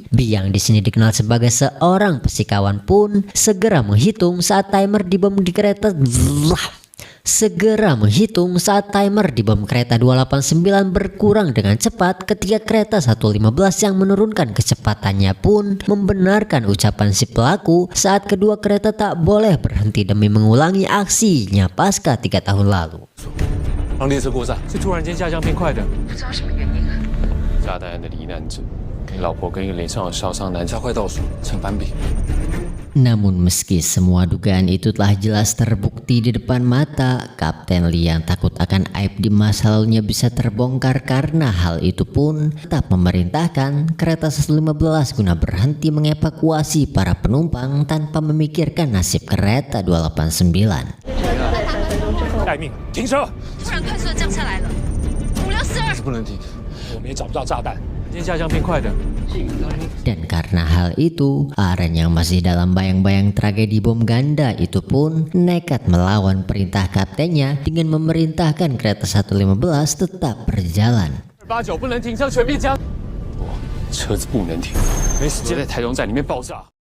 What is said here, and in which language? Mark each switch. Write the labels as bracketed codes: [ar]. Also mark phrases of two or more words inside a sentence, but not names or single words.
[id] Bi yang di sini dikenal sebagai seorang fisikawan pun segera menghitung saat timer di bom di kereta segera menghitung saat timer di bom kereta 289 berkurang dengan cepat ketika kereta 115 yang menurunkan kecepatannya pun membenarkan ucapan si pelaku saat kedua kereta tak boleh berhenti demi mengulangi aksinya pasca 3 tahun lalu. [zh] 让列车过站，是突然间下降变快的，不知道什么原因啊。炸弹案的罹难者，你老婆跟一个脸上有烧伤男加快倒数，成反比。 [id] Namun meski semua dugaan itu telah jelas terbukti di depan mata, Kapten Lee yang takut akan aib di masa lalunya bisa terbongkar karena hal itu pun tetap memerintahkan kereta 115 guna berhenti mengevakuasi para penumpang tanpa memikirkan nasib kereta 289. [zh] 待命，停车！突然快速的降下来了，5642。不能停，我们也找不到炸弹，今天下降变快的。 [id] Dan karena hal itu, Aren yang masih dalam bayang-bayang tragedi bom ganda itu pun nekat melawan perintah kaptennya dengan memerintahkan kereta 115 tetap berjalan. [zh] 289不能停车，全面加。车子不能停，没时间在台中站里面爆炸。